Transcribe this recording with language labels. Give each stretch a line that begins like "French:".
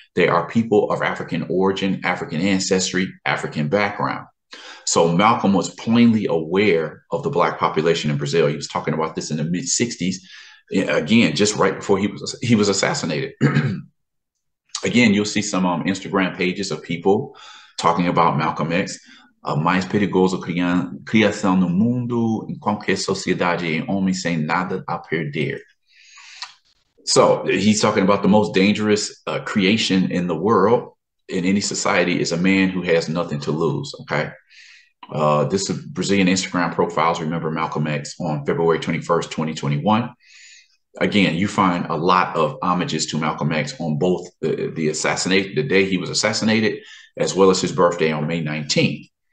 English: They are people of African origin, African ancestry, African background. So Malcolm was plainly aware of the Black population in Brazil. He was talking about this in the mid-60s, again, just right before he was assassinated. Again, you'll see some Instagram pages of people talking about Malcolm X.
Portuguese: Mais perigoso criação no mundo, em qualquer sociedade, em homem sem nada a perder.
English: So he's talking about the most dangerous creation in the world, in any society, is a man who has nothing to lose, okay? This is Brazilian Instagram profiles. Remember Malcolm X on February 21st, 2021. Again, you find a lot of homages to Malcolm X on both the day he was assassinated, as well as his birthday on May 19th.